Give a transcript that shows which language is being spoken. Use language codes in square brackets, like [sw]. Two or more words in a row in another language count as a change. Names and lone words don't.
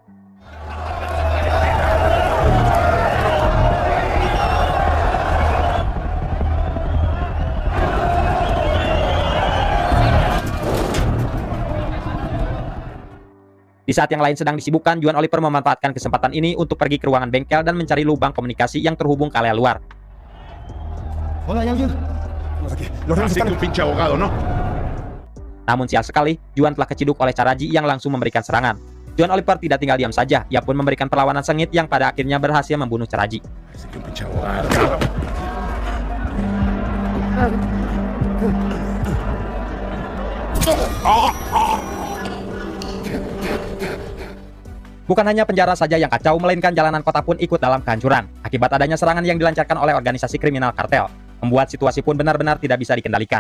[id] Di saat yang lain sedang disibukkan, Juan Oliver memanfaatkan kesempatan ini untuk pergi ke ruangan bengkel dan mencari lubang komunikasi yang terhubung ke area luar. [es] Hola, ¿hay alguien? Estamos aquí. Los reos Así que están... un pinche abogado, ¿no? [id] Namun sial sekali, Juan telah keciduk oleh Charaji yang langsung memberikan serangan. Juan Oliver tidak tinggal diam saja, ia pun memberikan perlawanan sengit yang pada akhirnya berhasil membunuh Charaji. [es] Así que un pinche abogado, cabrón. [id] Bukan hanya penjara saja yang kacau, melainkan jalanan kota pun ikut dalam kehancuran. Akibat adanya serangan yang dilancarkan oleh organisasi kriminal kartel, membuat situasi pun benar-benar tidak bisa dikendalikan.